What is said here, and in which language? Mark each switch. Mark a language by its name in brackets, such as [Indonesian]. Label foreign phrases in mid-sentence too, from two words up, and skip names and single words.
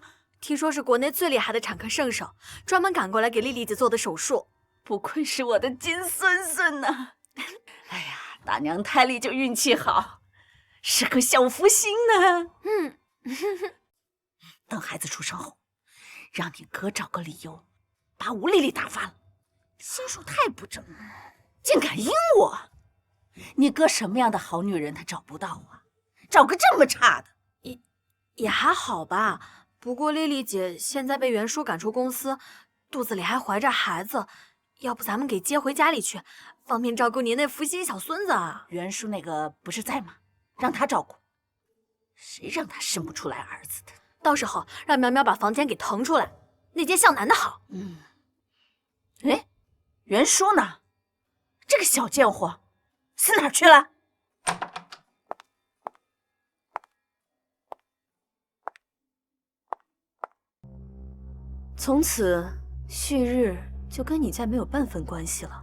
[Chinese] 聽說是國內最厲害的產科聖手，專門趕過來給麗麗姐做的手術。不愧是我的金孫孫吶！哎呀，大娘胎裡就運氣好，是個小福星呢。等孩子出生後，讓你哥找個理由把吳麗麗打發了。心術太不正了，竟敢陰我！你哥什麼樣的好女人他找不到啊？找個這麼差的，也還好吧。不過麗麗姐現在被袁叔趕出公司，肚子裡還懷着孩子，要不咱們給接回家裡去，方便照顧您那福星小孫子啊。袁叔那個不是在嗎？讓他照顧。誰讓他生不出來兒子的？到時候讓苗苗把房間給騰出來，那間向南的好。哎，袁叔呢？這個小賤貨死哪兒去了？從此旭日就跟你再沒有半分關係了。